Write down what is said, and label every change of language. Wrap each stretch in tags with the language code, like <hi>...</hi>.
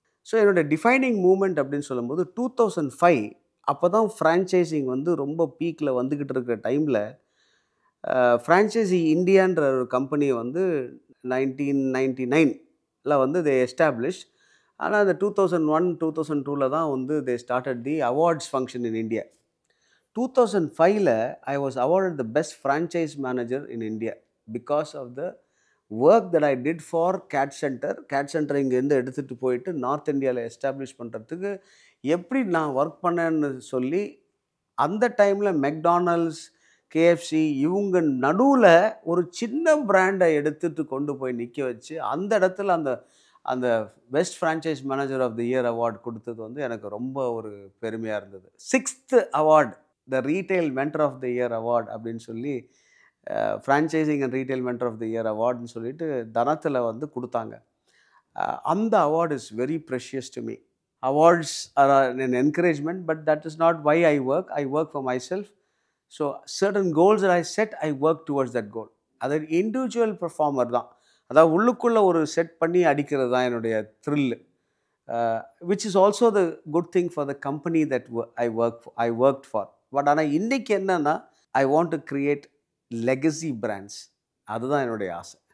<ta>So என்னோடய defining moment அப்படின்னு சொல்லும்போது 2005 அப்போ தான் ஃப்ரான்ச்சைசிங் வந்து ரொம்ப பீக்கில் வந்துக்கிட்டு இருக்கிற டைமில் ஃப்ரான்ச்சைசி இந்தியான்ற ஒரு கம்பெனியை வந்து 1999 வந்து</ta> <en>They establish.</en> <ta>ஆனால் அந்த 2001, 2002 தான் வந்து</ta> <en>They started the awards function in India. 2005 I was awarded the best franchise manager in India because of the work that I did for CAD Center.</en> <ta>CAD Center இங்கேருந்து எடுத்துகிட்டு போயிட்டு நார்த் இந்தியாவில் எஸ்டாப்ளிஷ் பண்ணுறதுக்கு எப்படி நான் ஒர்க் பண்ணேன்னு சொல்லி, அந்த டைமில் மெக்டானல்ட்ஸ், KFC இவங்க நடுவில் ஒரு சின்ன பிராண்டை எடுத்துகிட்டு கொண்டு போய் நிற்க வச்சு அந்த இடத்துல அந்த</ta> <en>best franchise manager of the year award</en> <ta>கொடுத்தது வந்து எனக்கு ரொம்ப ஒரு பெருமையாக இருந்தது. 6th award,</ta> <en>the retail mentor of the year award</en> <ta>அப்படின்னு சொல்லி franchising and retail mentor of the year அவார்டுன்னு சொல்லிட்டு தனத்தில் வந்து கொடுத்தாங்க.</ta> <en>அந்த award is very precious to me. Awards are an encouragement, but that is not why I work. I work for myself. So certain goals that I set, I work towards that goal.</en> <ta>அது individual performer தான். அதாவது உள்ளுக்குள்ளே ஒரு set பண்ணி அடிக்கிறது தான் என்னுடைய thrill.</ta> <en>Which is also the good thing for the company that I work for. But</en> <ta>ஆனால் இன்றைக்கி என்னென்னா,</ta> <en>I want to create legacy brands.</en> <ta>அதுதான் என்னுடைய ஆசை.</ta>